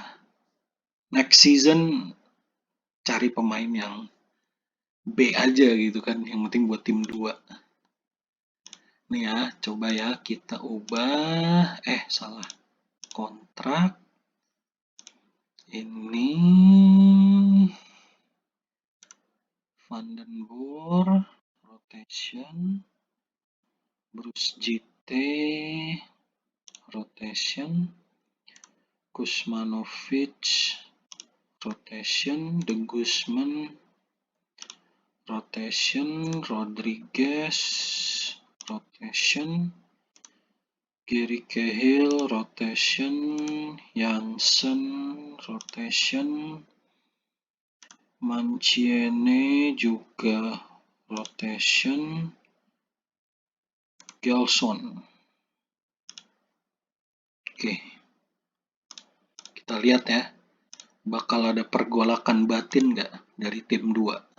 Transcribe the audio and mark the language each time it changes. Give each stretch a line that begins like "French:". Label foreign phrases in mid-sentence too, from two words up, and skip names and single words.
English: Next season
Indonesian: cari pemain yang B aja gitu kan, yang penting buat tim 2. Nih ya, coba ya kita ubah. Salah. Kontrak. Ini Vandenborg, rotation. Bruce JT, rotation. Kuzmanovic, rotation. De Guzman, rotation. Rodriguez, rotation. Gary Cahill, rotation. Janssen, rotation. Manciene juga rotation. Gelson. Oke. Kita lihat ya. Bakal ada pergolakan batin nggak dari tim 2?